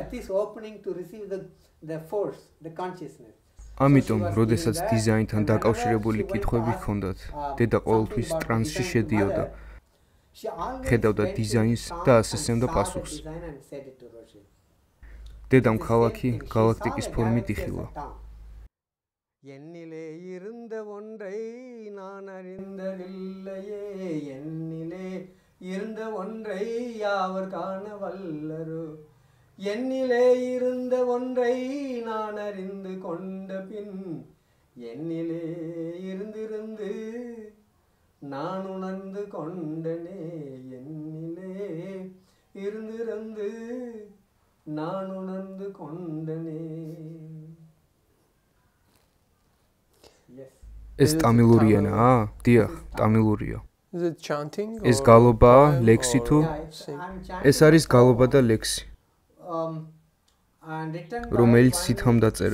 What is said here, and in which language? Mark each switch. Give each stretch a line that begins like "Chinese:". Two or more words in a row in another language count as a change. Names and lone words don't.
Georgian: ამიტომ, როდესაც დიზაინთან დაკავშირებული კითხვები ჰქონდათ, დედა ყოველთვის ტრანსში შედიოდა, ხედავდა დიზაინს და ასესებდა პასუხს. დედამ ქალაქი გალაქტიკის ფორმით იხილა.
Tamil: என்னிலே இருந்த ஒன்றை நான் அறிந்ததில்லையே, என்னிலே இருந்த ஒன்றை யாவர் காண வல்லரோ, என்னிலே இருந்த ஒன்றை நான் அறிந்து கொண்ட பின், என்னிலே இருந்திருந்து நான் உணர்ந்து கொண்டனே, என்னிலே இருந்திருந்து நான் உணர்ந்து கொண்டனே.
Georgian: ეს ტამილური ენაა? დიახ, ტამილურია. ეს გალობაა, ლექსი თუ? ეს არის გალობა და ლექსი, რომელიც სითამ დაწერა.